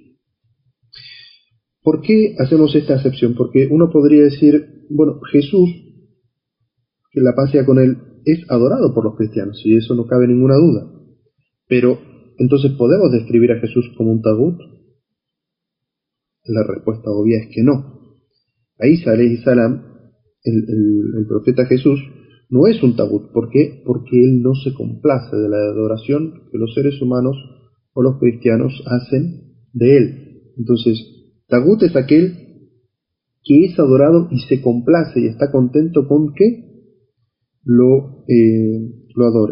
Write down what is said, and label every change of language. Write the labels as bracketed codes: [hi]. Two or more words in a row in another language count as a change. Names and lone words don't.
[es] ¿Por qué hacemos esta acepción? Porque uno podría decir, bueno, Jesús, que la paz sea con él, es adorado por los cristianos, y eso no cabe ninguna duda. Pero, ¿entonces podemos describir a Jesús como un tagut? La respuesta obvia es que no. A Isa [ar] عليه السلام [es] el profeta Jesús no es un tagut. ¿Por qué? Porque él no se complace de la adoración que los seres humanos o los cristianos hacen de él. Entonces, tagut es aquel que es adorado y se complace y está contento con que lo adoren.